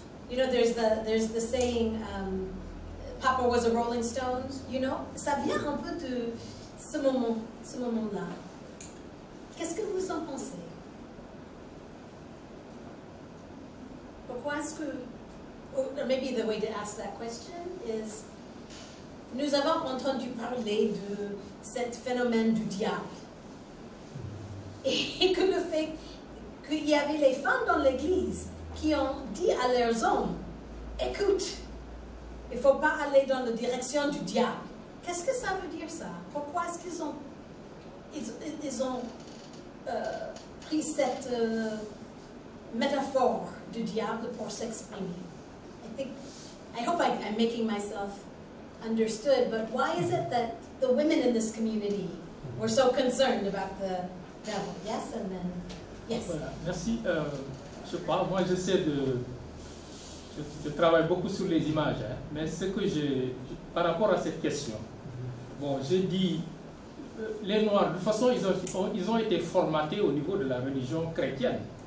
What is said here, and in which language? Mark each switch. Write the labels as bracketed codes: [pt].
[en] You know, there's the saying, Papa was a Rolling Stone. You know, [fr] ça vient un peu de ce moment-là. Qu'est-ce que vous en pensez? Pourquoi est-ce que, [en] or maybe the way to ask that question is, [fr] nous avons entendu parler de ce phénomène du diable. Et que le fait qu'il y avait les femmes dans l'église qui ont dit à leurs hommes, écoute, il ne faut pas aller dans la direction du diable. Qu'est-ce que ça veut dire ça? Pourquoi est-ce qu'ils ont, pris cette métaphore du diable pour s'exprimer? [en] I hope I'm making myself understood, but why is it that the women in this community were so concerned about the devil? Yes, and then, yes. [fr] Voilà, merci. Je sais pas, moi j'essaie je travaille beaucoup sur les images, hein, mais ce que par rapport à cette question, bon, j'ai dit les Noirs, de toute façon, ils ont été formatés au niveau de la religion chrétienne.